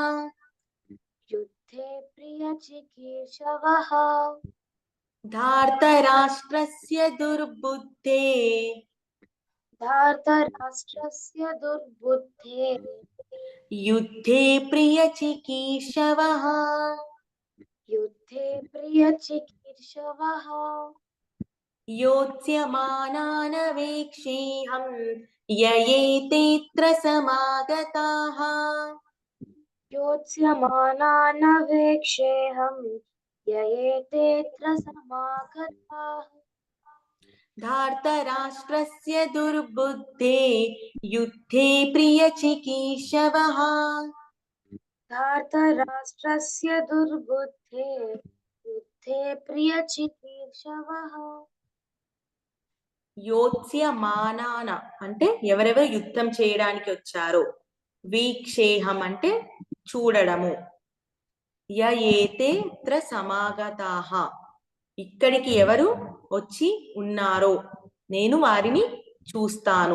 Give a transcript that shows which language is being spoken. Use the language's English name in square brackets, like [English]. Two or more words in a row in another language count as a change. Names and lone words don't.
[Sanskrit] ధార్తరాష్ట్రస్య దుర్బుద్ధే యుద్ధే ప్రియచికీర్షవః యోత్స్యమానాన వీక్షేహం యయేతే త్రసమాగతాః యోత్స్యమానాన వీక్షేహం యయేతే త్రసమాగతాః धार्तराष्ट्रस्य दुर्बुद्धे युद्धे प्रियचिकीर्षवः धार्तराष्ट्रस्य दुर्बुद्धे युद्धे प्रियचिकीर्षवः [Telugu] యోత్స్యమానాన అంటే ఎవరెవరు యుద్ధం చేయడానికి వచ్చారో, వీక్షేహం అంటే చూడడము, [Sanskrit] ఏతేత్ర సమాగతాః [Telugu] ఇక్కడికి ఎవరు వచ్చి ఉన్నారో నేను వారిని చూస్తాను.